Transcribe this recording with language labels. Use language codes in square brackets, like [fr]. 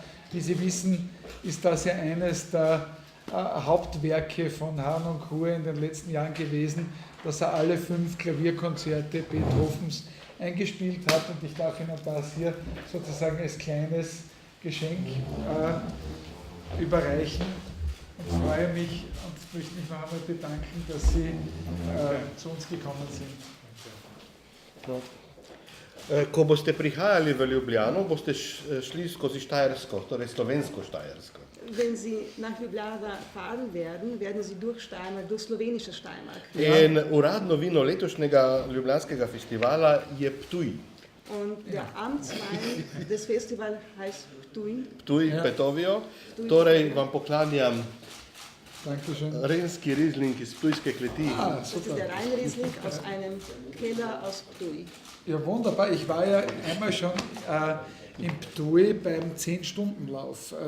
[de] Wie Sie wissen, ist das ja eines der Hauptwerke von Harnoncourt in den letzten Jahren gewesen, dass er alle 5 Klavierkonzerte Beethovens eingespielt hat, und ich darf Ihnen das hier sozusagen als kleines Geschenk überreichen und freue mich und möchte mich noch einmal bedanken, dass Sie zu uns gekommen sind. [sl] Ko boste prihajali v Ljubljano, boste šli skozi Štajersko, torej slovensko-Štajersko. [de] Wenn Sie nach Ljubljana fahren werden, werden Sie durch Steiermark, durch slowenische Steiermark. [sl] In uradno vino letošnjega Ljubljanskega festivala je Ptuj. [de] Und der Amtswein des Festivals heißt Ptuj. [sl] Ptuj, Petovijo. Torej vam poklanjam [de] Dankeschön. [sl] renski rizling iz Ptujske kleti. [de] Das ist der Rheinriesling aus einem Keller aus Ptuj. Ja, wunderbar. Ich war ja einmal schon in Ptuj beim 10-Stunden-Lauf.